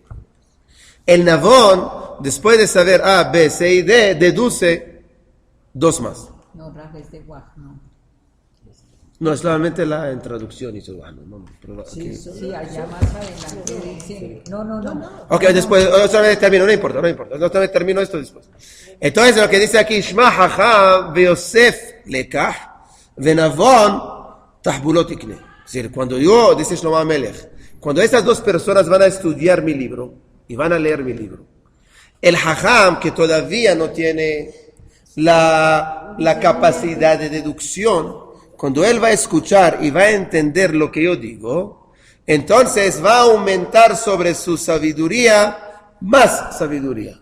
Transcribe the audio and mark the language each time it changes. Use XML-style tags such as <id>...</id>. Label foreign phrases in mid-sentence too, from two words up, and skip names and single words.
<es>El Navon, después de saber A, B, C y D, deduce dos más. No, Rafael de Guaj, no. No, es solamente la introducción y todo. Sí, allá más adelante dice. No. Ok, después, otra vez termino, no importa. Otra vez termino esto después. Entonces, lo que dice aquí,</es> <he>ישמע חכם ויוסף לקח ונבון תחבלות יקנה.</he> <es>Es decir, dice Shlomo HaMelech, cuando estas dos personas van a estudiar mi libro y van a leer mi libro, el Hacham, que todavía no tiene la capacidad de deducción, cuando él va a escuchar y va a entender lo que yo digo, entonces va a aumentar sobre su sabiduría más sabiduría.</es>